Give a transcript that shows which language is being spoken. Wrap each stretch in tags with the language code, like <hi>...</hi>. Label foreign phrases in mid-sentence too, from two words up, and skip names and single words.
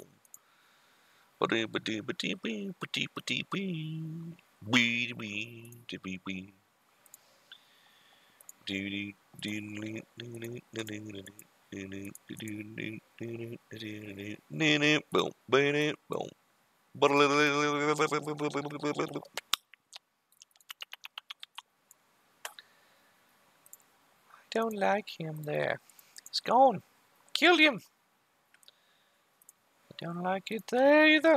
<en>Ba-dee, ba-dee, ba-dee, bee, ba-dee, ba-dee, bee. Bee, bee, dee, bee, bee. Dee, dee, dee, dee, dee, dee, dee, dee, dee, dee, boom, ba-dee, boom. Don't like him there. He's gone. Killed him. I don't like it there either.</en>